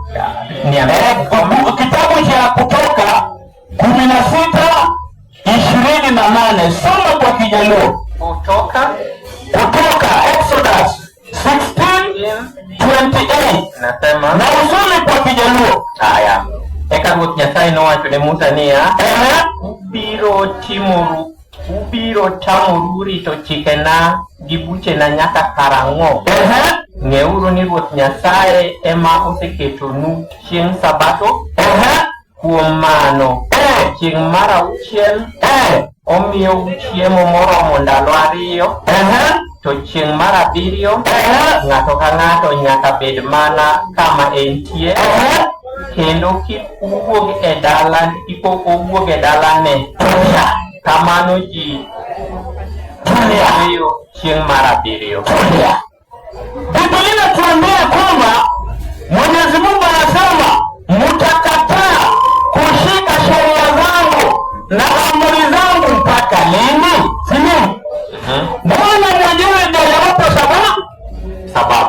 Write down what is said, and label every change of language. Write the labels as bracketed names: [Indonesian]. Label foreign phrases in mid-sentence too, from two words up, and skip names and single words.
[Swahili] Kitabu cha Kutoka 16:28. Soma kwa Kijaluo. Kutoka Exodus 16:28. nasema Na usome kwa Kijaluo. haya, [Luo (Kenya and Tanzania)] eka Ruoth Nyasaye nowacho ne Musa niya, ubiro tamoru rito chikena gi buchena nyaka karang'o? Ng'euru ni Ruoth Nyasaye ema oseketonu chieng' Sabato. Kuom mano chieng' mar auchiel omiyo chiemo moromo ndalo 2, to chieng' mar 7 ng'ato ka ng'ato nyaka bed mana kama entie, kendo kik owuog e dalane. Kamano ji ariyo chieng' mar 7. [Swahili] Biblia inatuambia kwamba Mwenyezi Mungu anasema mtakataa kushika sheria zangu na amri zangu mpaka lini? Sio? Bwana mwenyewe ndiye anawapa sababu.